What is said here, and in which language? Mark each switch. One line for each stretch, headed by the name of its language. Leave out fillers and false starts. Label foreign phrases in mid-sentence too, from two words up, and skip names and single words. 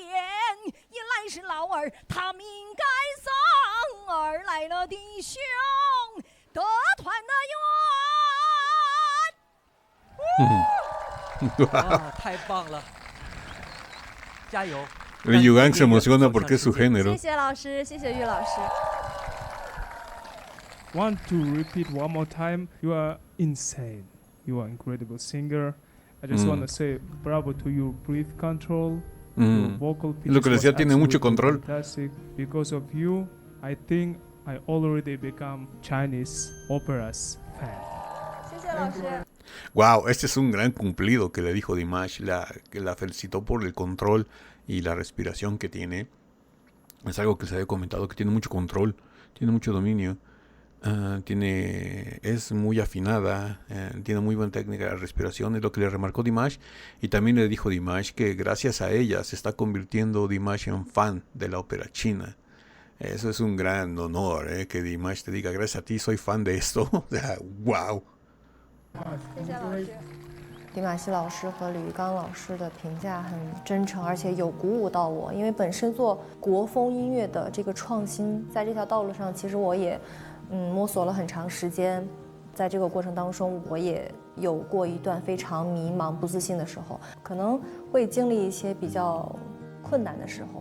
Chinese: 一来是老儿他命该丧，二来了弟兄得团的冤。太棒了，加油
Spanish: ！Liu Gang se emociona porque es su género.
Chinese: 谢谢老师，谢谢玉老师。
English: Want to repeat one more time? You are insane. You are an incredible singer. I just want to say bravo to your breath control. Your vocal pitch
Spanish: Lo que decía, tiene mucho control.
English: Fantastic. Because of you, I think I already become Chinese opera's fan.
Chinese: 谢谢老师。
Spanish: Wow, este es un gran cumplido que le dijo Dimash, que la felicitó por el control y la respiración que tiene. Es algo que se había comentado, que tiene mucho control, tiene mucho dominio, es muy afinada, tiene muy buena técnica de respiración, es lo que le remarcó Dimash. Y también le dijo Dimash que gracias a ella se está convirtiendo Dimash en fan de la ópera china. Eso es un gran honor, que Dimash te diga, gracias a ti soy fan de esto. O sea, wow.
Chinese: 谢谢老师。李玛希老师和李玉刚老师的评价很真诚，而且有鼓舞到我。因为本身做国风音乐的这个创新，在这条道路上，其实我也摸索了很长时间。在这个过程当中，我也有过一段非常迷茫、不自信的时候，可能会经历一些比较困难的时候。